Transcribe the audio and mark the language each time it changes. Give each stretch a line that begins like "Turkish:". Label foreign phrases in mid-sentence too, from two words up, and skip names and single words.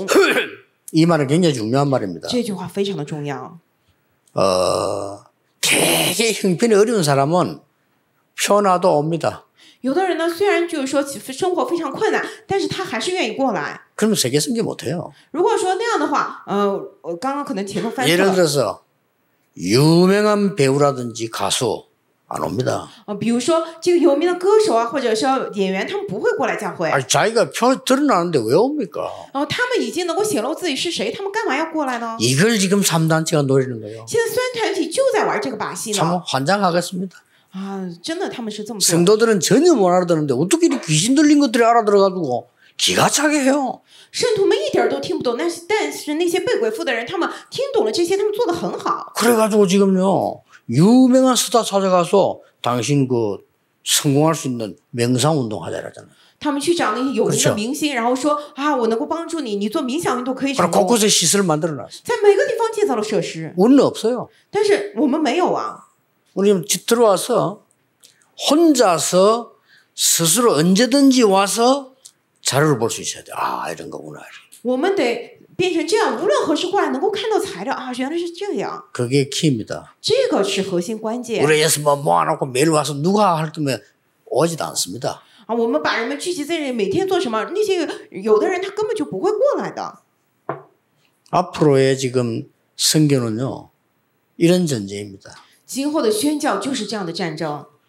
Korean: 이 말은 굉장히 중요한 말입니다.
Chinese: 这句话非常的重要。
Korean: 되게 형편이 어려운 사람은 표나도 옵니다.
Chinese: 有的人呢，虽然就是说生活非常困难，但是他还是愿意过来。
Korean: 그러면 세계 선교 못해요.
Chinese: 如果说那样的话，我刚刚可能前头翻错
Korean: 예를
Chinese: 了。
Korean: 들어서 유명한 배우라든지 가수 안 옵니다.
Chinese: 比如说这个有名的歌手啊，或者说演员，他们不会过来教会。
Korean: 아니, 자기가 표 드러나는데 왜 옵니까?
Chinese: 他们已经能够显露自己是谁，他们干嘛要过来呢？
Korean: 이걸 지금 3단체가 노리는 거예요.
Chinese: 现在虽然团体就在玩这个把戏
Korean: 참
Chinese: 呢，
Korean: 환장하겠습니다.
Chinese: 真的他们是这么做。
Korean: 성도들은 전혀 못 알아듣는데 어떻게 이렇게 귀신 들린 것들이 알아들어가지고 기가 차게 해요.
Chinese: 圣徒们一点都听不懂，但是那些被鬼附的人，他们听懂了这些，他们做得很好。
Korean: 그래가지고 지금요 유명한 스타 찾아가서 당신 그 성공할 수 있는 명상운동 하자라잖아요.
Chinese: 他们去找那些有名
Korean: 그렇죠
Chinese: 的明星，然后说我能够帮助你，你做冥想运动可以成
Korean: 그럼
Chinese: 功。
Korean: 곳곳에 시설을 만들어놨어요.
Chinese: 在每个地方建造了设施，
Korean: 우리는 없어요.
Chinese: 但是我们没有啊。
Korean: 우리는 집 들어와서 혼자서 스스로 언제든지 와서 자료를 볼 수 있어야 돼. 아 이런 거구나.
Chinese: 我们得变成这样，无论何时过来能够看到材料原来是这样，
Korean: 그게 키입니다.
Chinese: 这个是核心关键。
Korean: 우리 예수 뭐 모아놓고 매일 와서 누가 할 거면 오지도 않습니다.
Chinese: 我们把人们聚集在这里，每天做什么？那些有的人他根本就不会过来的。
Korean: 앞으로의 지금 선교는요 이런 전쟁입니다.
Chinese: 今后的宣教就是这样的战争。